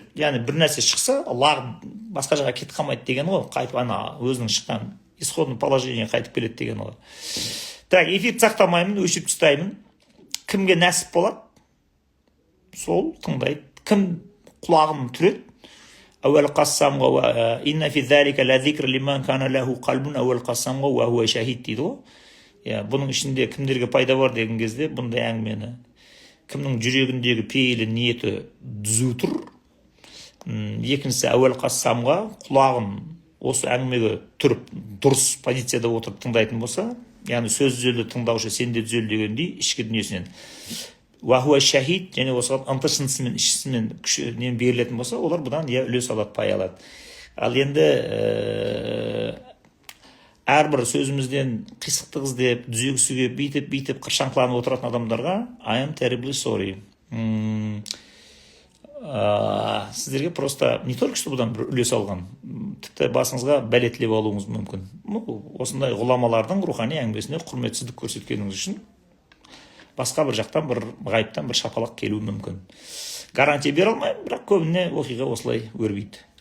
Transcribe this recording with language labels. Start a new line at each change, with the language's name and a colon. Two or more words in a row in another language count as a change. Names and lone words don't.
Kazakh: Яғни бір нәрсе шықса, лағып басқа жаққа кетіп қалмайды деген ғой. Қайтып өзінің шыққан
Russian: исходный положение
Kazakh: қайтып келеді деген ғой. Так, эфирді сақтамаймын, өшіп тастаймын. Кімге нәсіп болады? Сол тыңдайды. Кім құлағын түреді?
Arabic: أو ألقى السمع إن في ذلك لذكرى لمن كان له قلب أو ألقى السمع وهو شهيد
Kazakh: дейді ғой. Бұның ішінде кімдерге пайда бар деген кезде бұндай әңгімені кімнің жүрегіндегі пейілі ниеті түзу тұр. Екіншісі
Arabic: أو ألقى السمع
Kazakh: құлағын осы әңгімеге түріп дұрыс позицияда отырып тыңдайтын болса, яғни сөз түзелді тыңдаушы сенде түзел дегендей ішкі дүниесінен.
Arabic: وهو شهيد,
Kazakh: және осыған ынты-шынтысымен, ішісімен күшінен берілетін болса, олар бұдан үлес алады, пай алады. Ал енді әрбір сөзімізден қисықты іздеп, түзегісіге бүйтіп қыршаңқыланып отыратын адамдарға
English: I am terribly sorry.
Kazakh: Сіздерге
Russian: просто не только что
Kazakh: бұдан бір үлес алған, тіпті басыңызға бәле тілеп алуыңыз мүмкін. Осындай ғұламалардың рухани әңгімесіне құрметсіздік көрсеткеніңіз үшін басқа бір жақтан, бір ғайыптан бір шапалақ келуі мүмкін. Гарантия бере алмаймын, бірақ көбіне оқиға осылай өрбейді.